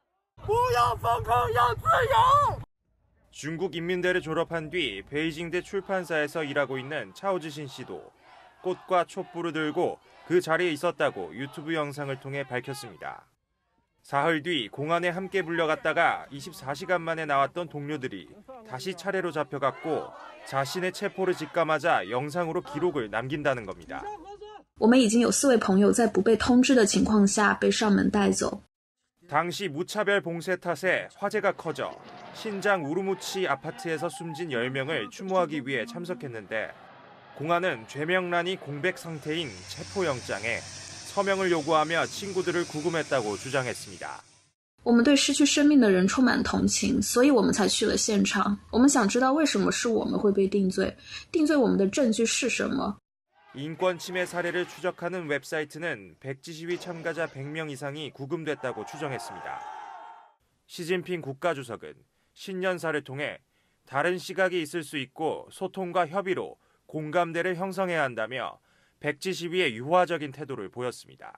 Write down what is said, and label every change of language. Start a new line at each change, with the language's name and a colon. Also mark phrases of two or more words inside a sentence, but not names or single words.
Korean: 중국 인민대를 졸업한 뒤 베이징대 출판사에서 일하고 있는 차오지신 씨도 꽃과 촛불을 들고 그 자리에 있었다고 유튜브 영상을 통해 밝혔습니다. 사흘 뒤 공안에 함께 불려갔다가 24시간 만에 나왔던 동료들이 다시 차례로 잡혀갔고 자신의 체포를 직감하자 영상으로 기록을 남긴다는 겁니다.
Chinese: 我们已经有4位朋友在不被通知的情况下被上门带走。
Korean: 당시 무차별 봉쇄 탓에 화재가 커져 신장 우르무치 아파트에서 숨진 10명을 추모하기 위해 참석했는데 공안은 죄명란이 공백 상태인 체포영장에 서명을 요구하며 친구들을 구금했다고 주장했습니다.
Chinese: 我们对失去生命的人充满同情，所以我们才去了现场。我们想知道为什么是我们会被定罪，定罪我们的证据是什么。
Korean: 인권 침해 사례를 추적하는 웹사이트는 백지 시위 참가자 100명 이상이 구금됐다고 추정했습니다. 시진핑 국가주석은 신년사를 통해 다른 시각이 있을 수 있고 소통과 협의로 공감대를 형성해야 한다며 백지 시위에 유화적인 태도를 보였습니다.